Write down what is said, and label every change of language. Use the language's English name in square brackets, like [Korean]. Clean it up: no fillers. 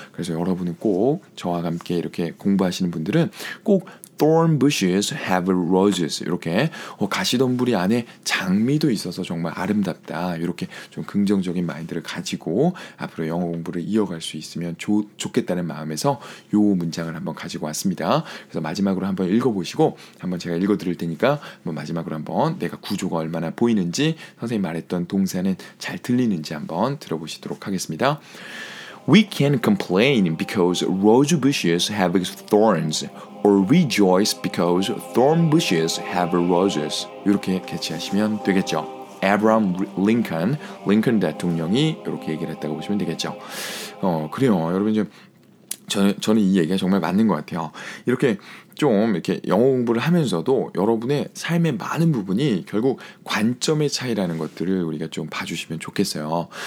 [Korean] 그래서 여러분은 꼭 저와 함께 이렇게 공부하시는 분들은 꼭 [English] thorn bushes have roses [Korean] 이렇게 가시덤불이 안에 장미도 있어서 정말 아름답다 이렇게 좀 긍정적인 마인드를 가지고 앞으로 영어 공부를 이어갈 수 있으면 좋겠다는 마음에서 요 문장을 한번 가지고 왔습니다. 그래서 마지막으로 한번 읽어보시고 한번 제가 읽어드릴 테니까 뭐 마지막으로 한번 내가 구조가 얼마나 보이는지 선생님 말했던 동사는 잘 들리는지 한번 들어보시도록 하겠습니다. [English] We can complain because rose bushes have thorns or rejoice because thorn bushes have roses. [Korean] 이렇게 캐치하시면 되겠죠. 에브라함 링컨 대통령이 이렇게 얘기를 했다고 보시면 되겠죠. 그래요. 여러분 이제 저는 이 얘기가 정말 맞는 것 같아요. 이렇게 좀 이렇게 영어 공부를 하면서도 여러분의 삶의 많은 부분이 결국 관점의 차이라는 것들을 우리가 좀 봐주시면 좋겠어요.